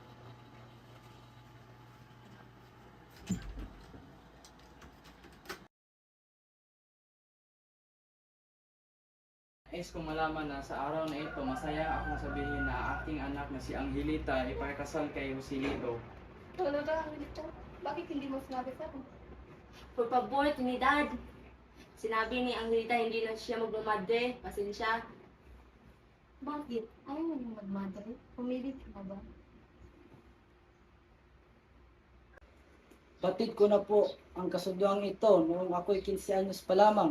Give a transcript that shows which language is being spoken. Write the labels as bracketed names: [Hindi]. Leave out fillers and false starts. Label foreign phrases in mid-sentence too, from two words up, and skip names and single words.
[Filipino] Nais kong malaman na sa araw na ito, masaya akong sabihin na aking anak na si Angelita ipakasal kay Joselito. Talaga, Angelita? Bakit hindi mo sinabi sa akin? [Spanish] Por favor, Trinidad. [Filipino] Sinabi ni Angelita hindi na siya magmamadre. Pasensya. Bakit? Ayaw mo yung magmadali? Pumilit ka na ba? Batid ko na po ang kasunduang ito noong ako'y 15 anyos pa lamang.